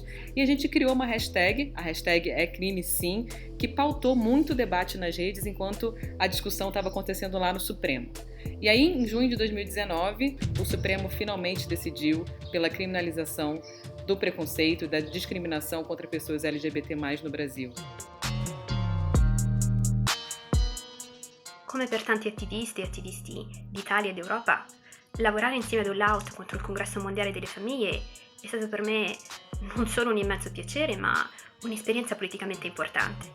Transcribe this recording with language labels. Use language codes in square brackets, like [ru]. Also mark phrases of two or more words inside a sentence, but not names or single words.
[pt] E a gente criou uma hashtag, a hashtag é crime sim, que pautou muito debate nas redes enquanto a discussão estava acontecendo lá no Supremo. E aí, em junho de 2019, o Supremo finalmente decidiu pela criminalização do preconceito e da discriminação contra pessoas LGBT+, no Brasil. [it] Come per tanti attivisti e attivisti d'Italia ed Europa, lavorare insieme ad All Out contro il Congresso Mondiale delle Famiglie è stato per me non solo un immenso piacere, ma un'esperienza politicamente importante.